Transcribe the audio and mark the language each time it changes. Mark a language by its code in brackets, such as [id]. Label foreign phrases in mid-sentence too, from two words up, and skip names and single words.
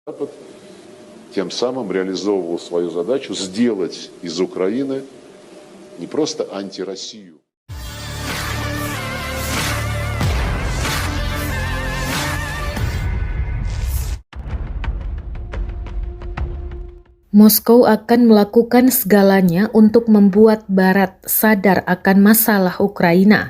[ru] Запад тем самым реализовывал свою задачу сделать из Украины не просто антироссию. [id] Moskow akan melakukan segalanya untuk membuat Barat sadar akan masalah Ukraina.